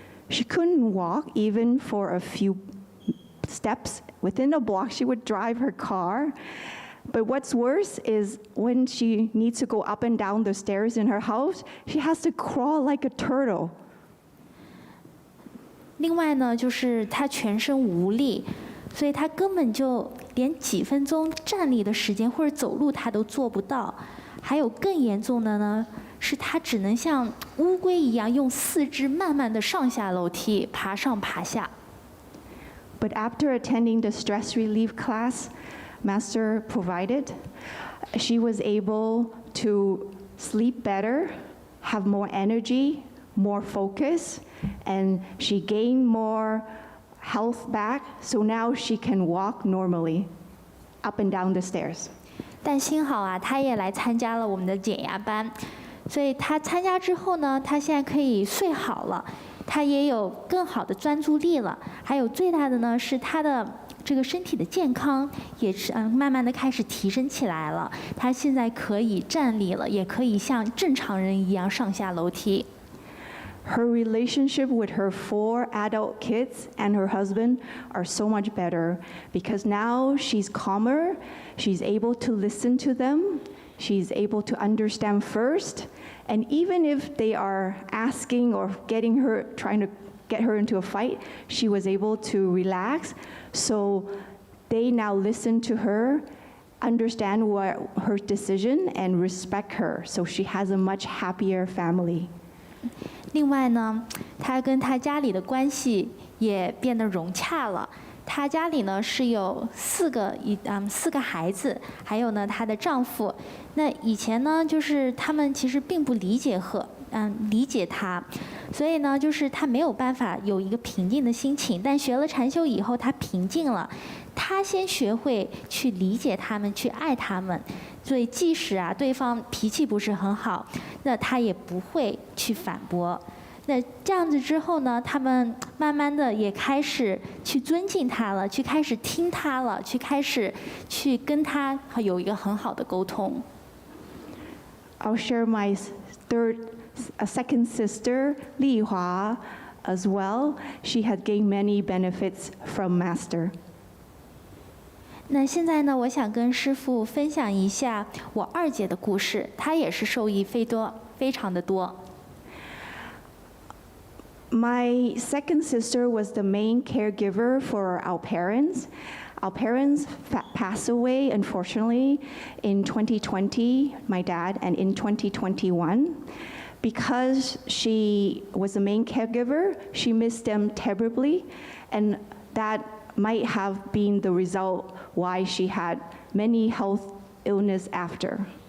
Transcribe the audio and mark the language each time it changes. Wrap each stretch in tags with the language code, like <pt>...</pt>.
<en>She couldn't walk even for a few steps. Within a block, she would drive her car. But what's worse is when she needs to go up and down the stairs in her house, she has to crawl like a turtle.</en> <zh>另外呢，就是他全身无力，所以他根本就连几分钟站立的时间或者走路他都做不到。还有更严重的呢，是他只能像乌龟一样用4肢慢慢的上下楼梯，爬上爬下。</zh> <en>But after attending the stress relief class Master provided, she was able to sleep better, have more energy, more focus, and she gained more health back, so now she can walk normally up and down the stairs.</en> <zh>但幸好啊，他也来参加了我们的减压班，所以他参加之后呢，他现在可以睡好了，他也有更好的专注力了，还有最大的呢是他的这个身体的健康也是慢慢的开始提升起来了，他现在可以站立了，也可以像正常人一样上下楼梯。</zh> <en>Her relationship with her 4 adult kids and her husband are so much better because now she's calmer, she's able to listen to them, she's able to understand first, and even if they are asking or trying to get her into a fight, she was able to relax. So they now listen to her, understand her decision, and respect her. So she has a much happier family.</en> <zh>另外呢，他跟他家里的关系也变得融洽了。他家里呢是有4个孩子，还有呢她的丈夫。那以前呢，就是他们其实并不理解他，所以呢，就是他没有办法有一个平静的心情。但学了禅修以后，他平静了。他先学会去理解他们，去爱他们。所以即使对方脾气不是很好，那他也不会去反驳。那这样子之后呢，他们慢慢的也开始去尊敬他了，去开始听他了，开始去跟他有一个很好的沟通。</zh> <en>I'll share my second sister, Li Hua, as well. She had gained many benefits from Master.</en> <zh>那现在呢，我想跟师父分享一下我2姐的故事，她也是受益非常的多。</zh> <en>My second sister was the main caregiver for our parents. Our parents passed away, unfortunately, in 2020, my dad, and in 2021. Because she was the main caregiver, she missed them terribly, and that might have been the result why she had many health illness after.</en>